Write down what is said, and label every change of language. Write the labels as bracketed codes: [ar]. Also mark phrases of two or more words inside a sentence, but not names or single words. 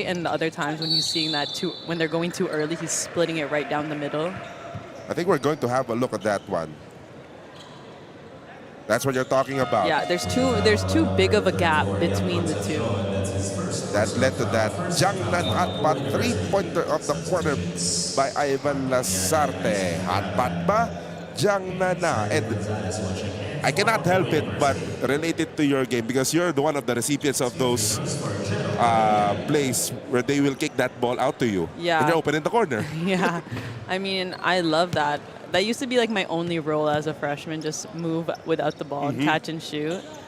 [en] And the other times when he's seeing that when they're going too early, he's splitting it right down the middle. I think we're going to have a look at that one. That's what you're talking about. Yeah, there's too big of a gap between the two. That led to that Jiangnan hotpot 3-pointer of the quarter by Ivan Lazarte. Hotpot ba? Jiangnan na. And I cannot help it but relate it to your game because you're the one of the recipients of those plays where they will kick that ball out to you. Yeah. And you're open in the corner. Yeah. I mean, I love that. That used to be like my only role as a freshman, just move without the ball, catch and shoot.